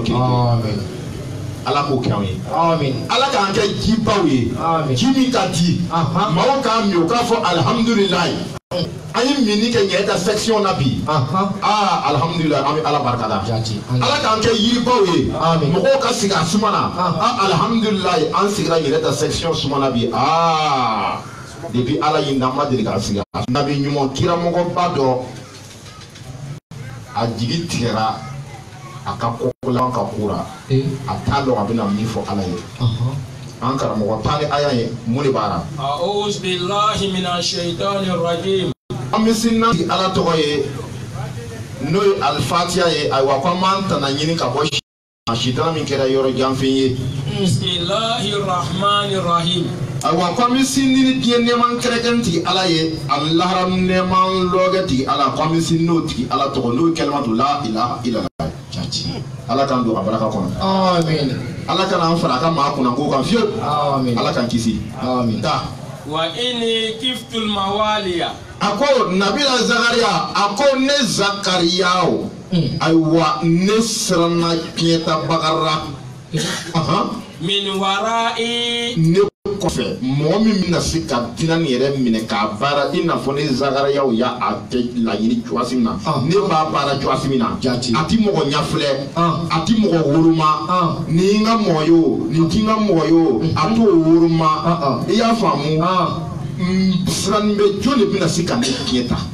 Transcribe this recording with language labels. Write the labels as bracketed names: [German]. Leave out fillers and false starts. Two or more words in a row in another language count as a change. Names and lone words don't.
[Bambara] kelen kelen amin ala k'o kɛ anw ye amin ala k'an kɛ jibaw ye ji min ka di maaw k'a min o k'a fɔ alihamudulilayi an ye mini kɛ ɲɛ ta section na bi alihamudulilayi an bɛ ala barika da ala k'an kɛ yiribaw ye mɔgɔw ka sigi a suma na alihamudulilayi an sigira ɲɛ ta section suma na bi depuis ala yi n'an ma deli k'a sigi nabi ɲuman kiramɔgɔba dɔ a jigi tigɛra a ka kɔkɔlan ka kura a t'a dɔn a bɛna min fɔ ala ye an karamɔgɔ tan ni aya ye mun de b'a la [Arabic] أعوذ بالله من الشيطان الرجيم [Bambara] an bɛ sinna ala tɔgɔ ye n'o ye alifatiya ye ayiwa ko an b'an tana ɲini ka bɔ sitana min kɛra yɔrɔ janfɛn ye [Arabic] بسم الله الرحمن الرحيم [Bambara] ayiwa ko an bɛ sin ni diɲɛ nɛɛman kɛrɛkɛrɛn tigi ala ye ani lahara nɛɛman lɔgɛ tigi ala ko an bɛ sin n'o tigi ala tɔgɔ n'o ye [Arabic] كلمة لا إله إلا الله [Bambara] ala k'an don a baraka kɔnɔ amin ala kana an fara a ka maa kunna k'o kan fiyewu amin ala k'an kisi amin ta [Arabic] وإني خفت الموالي [Bambara] a ko nabila zakariya a ko ne zakariya o ayiwa ne siranna tiɲɛtabagara [Arabic] من ورائي [Bambara] ne kɔfɛ mɔgɔ min bɛna se ka diinɛ nin yɛrɛ minɛ k'a baara i n'a fɔ ne zakariyaw y'a kɛ laɲini cogoya min na ne b'a baara cogoya min na a ti mɔgɔ ɲɛfilɛ a ti mɔgɔ woroma nin ka mɔgɔ ye o nin ti ka mɔgɔ ye o a t'o woroma i y'a faamu siranin bɛ jɔn de bɛna se ka ne tiɲɛ ta